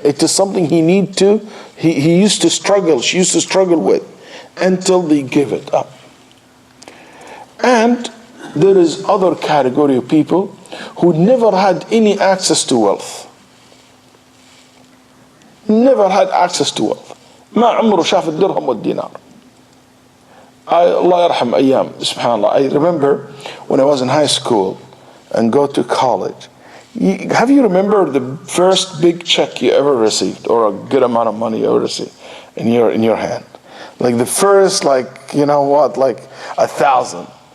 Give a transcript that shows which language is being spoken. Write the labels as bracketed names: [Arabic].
[English] It is something he used to struggle, she used to struggle with, until they give it up. And there is other category of people who never had any access to wealth. Never had access to wealth. [Arabic] ما عمره شاف الدرهم والدينار. الله يرحم أيام. Subhanallah. [English] I remember when I was in high school and go to college. Have you remember the first big check you ever received, or a good amount of money you ever received in your hand? Like the first, like 1,000.